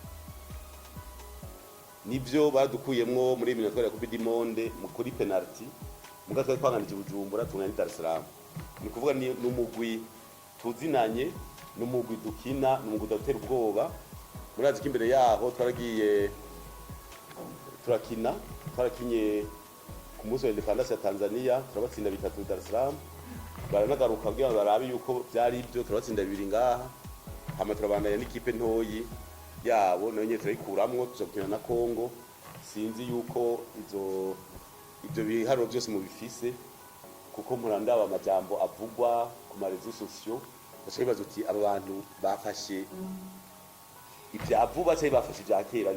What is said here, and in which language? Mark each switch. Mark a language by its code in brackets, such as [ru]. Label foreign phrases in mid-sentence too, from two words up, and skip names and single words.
[rn] Nivyo badukuyemwo muri eliminatoire ya Coupe du Monde kuri penalty, muga twari twanganije Bujumbura tungana Dar es Salaam. Ni kuvuga ni umugwi tuzinanye, n'umugwi dukina, n'umugwi dutera ubwoba. Murazi ko imbere yaho twaragiye twarakinye ku munsi wa independence ya Tanzania, turabatsinda 3 Dar es Salaam. Baranagaruka kugira ngo barabe yuko byari ibyo, turabatsinda 2 ngaha. Hama turabandanya n'ikipe ntoyi yabo nayo nyene turayikuramwo, tuzokina na Congo. Sinzi yuko ibyo biharo byose mu bifise, kuko murandaba amajambo avugwa ku [fr] marezo sociaux, [rn] bashobora bazuti abantu bafashe ibyavuba cyangwa bafashe ibya kera.